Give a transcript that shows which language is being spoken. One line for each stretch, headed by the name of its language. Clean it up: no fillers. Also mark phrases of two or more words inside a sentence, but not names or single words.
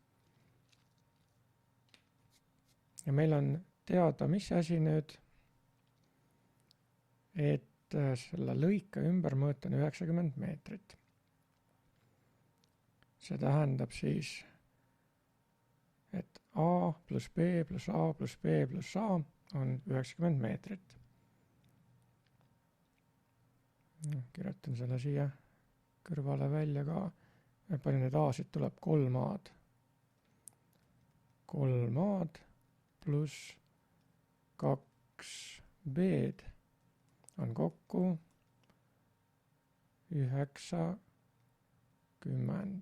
Estonian: Ja meil on teada, mis asi nüüd, et selle lõike ümbermõõt on 90 meetrit. See tähendab siis, et A plus B plus A plus B plus A on 90 meetrit. Kirjutan selle siia kõrvale välja ka. Palju need A-sid tuleb? 3 A-d. 3 A-d pluss 2 B-d on kokku 90.